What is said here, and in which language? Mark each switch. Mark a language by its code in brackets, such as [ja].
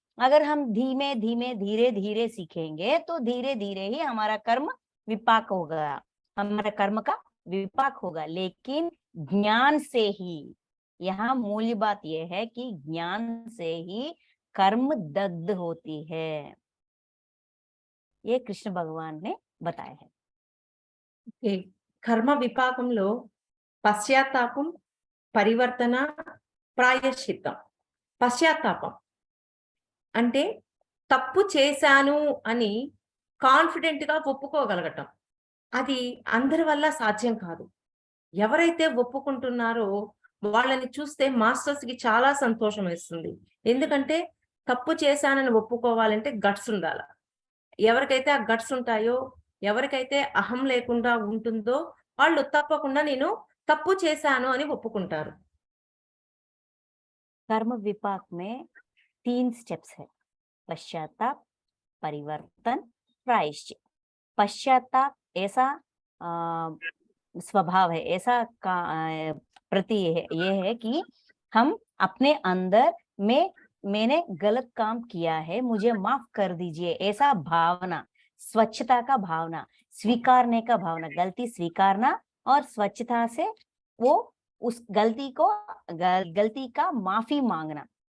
[hi] अगर हम धीमे धीरे धीरे सीखेंगे तो धीरे धीरे ही हमारा कर्म विपाक होगा, हमारा कर्म का विपाक होगा। लेकिन ज्ञान से ही, यहाँ मूल्य बात यह है कि ज्ञान से ही कर्म दग्ध होती है, ये कृष्ण भगवान ने बताया है। [te] ఈ కర్మ విపాకంలో పశ్చాత్తాపం, పరివర్తన, ప్రాయశ్చిత్తం. పశ్చాత్తాపం అంటే తప్పు చేశాను అని కాన్ఫిడెంట్ గా ఒప్పుకోగలగటం. అది అందరి వల్ల సాధ్యం కాదు. ఎవరైతే ఒప్పుకుంటున్నారో వాళ్ళని చూస్తే మాస్టర్స్ కి చాలా సంతోషం వేస్తుంది. ఎందుకంటే తప్పు చేశానని ఒప్పుకోవాలంటే గట్స్ ఉండాల. ఎవరికైతే ఆ గట్స్ ఉంటాయో, ఎవరికైతే అహం లేకుండా ఉంటుందో వాళ్ళు తప్పకుండా నేను తప్పు చేశాను అని ఒప్పుకుంటారు. [hi] कर्म विपाक में 3 स्टेप्स है, पश्चाताप, परिवर्तन, प्रायश्चित। पश्चाताप ऐसा स्वभाव है, ऐसा का प्रति ये है कि हम अपने अंदर में मैंने गलत काम किया है, मुझे माफ कर दीजिए, ऐसा भावना, स्वच्छता का भावना, स्वीकारने का भावना, गलती स्वीकारना और स्वच्छता से वो उस गलती का माफी मांगना।